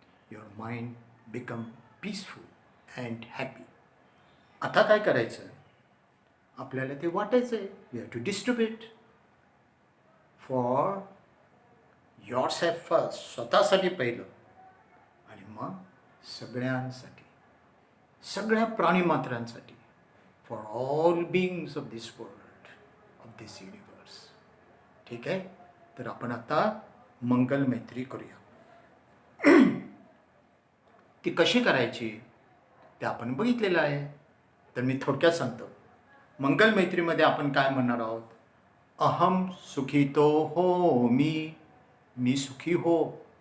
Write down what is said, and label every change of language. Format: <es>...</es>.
<en>Your mind become peaceful and happy.</en> <mr>आता काय करायचं? आपल्याला ते वाटायचं आहे.</mr> <en>You have to distribute for yourself first.</en> <mr>स्वतःसाठी पहिलं आणि मग सगळ्यांसाठी, सगळ्या प्राणीमात्रांसाठी.</mr> <en>For all beings of this world, of this universe.</en> <mr>ठीक आहे? तर आपण आता मंगल मैत्री करूया. ती कशी करायची ते आपण बघितलेलं आहे. तर मी थोडक्यात सांगतो. मंगल मैत्रीमध्ये आपण काय म्हणणार आहोत?</mr> <pi>अहम सुखितो हो</pi> <mr>मी सुखी हो.</mr>